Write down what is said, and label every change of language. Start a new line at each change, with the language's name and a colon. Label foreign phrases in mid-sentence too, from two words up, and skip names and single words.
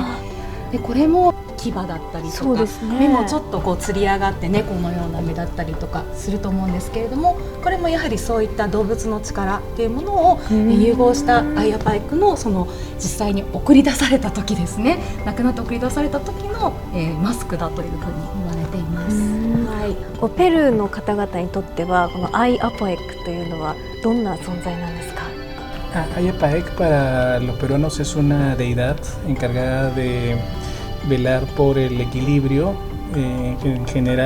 Japanese: でこれも牙だったりとか、目もちょっとこうつり上がって猫のような目だったりとかすると思うんですけれども、これもやはりそういった動物の力っていうものを融合したアイアパエックのその実際に送り出された時ですね、亡くなって送り出された時の、マスクだというふうに言われています。ペルーの方々にとってはこのアイアパエックというのはどんな存在なんですか？
Spanish: Ayapaec para los peruanos es una deidad encargada de velar por el equilibrio en general.